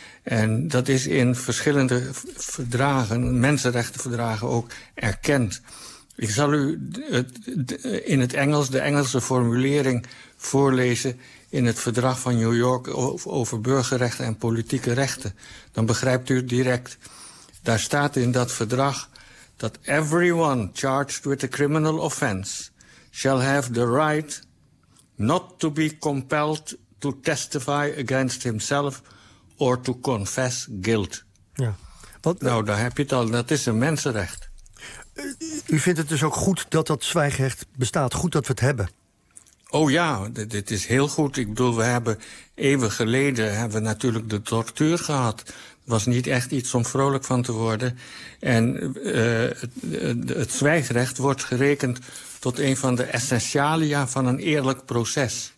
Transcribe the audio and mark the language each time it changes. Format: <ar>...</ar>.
<nl>En dat is in verschillende verdragen, mensenrechtenverdragen ook, erkend. Ik zal u in het Engels, de Engelse formulering voorlezen in het verdrag van New York over burgerrechten en politieke rechten. Dan begrijpt u het direct. Daar staat in dat verdrag dat</nl> <en>everyone charged with a criminal offense shall have the right not to be compelled to testify against himself or to confess guilt.</en> <nl>Ja. Nou, daar heb je het al. Dat is een mensenrecht. U vindt het dus ook goed dat dat zwijgrecht bestaat? Goed dat we het hebben? Oh ja, dit is heel goed. Ik bedoel, we hebben eeuwen geleden hebben natuurlijk de tortuur gehad. Het was niet echt iets om vrolijk van te worden. En het zwijgrecht wordt gerekend tot een van de essentialia van een eerlijk proces.</nl>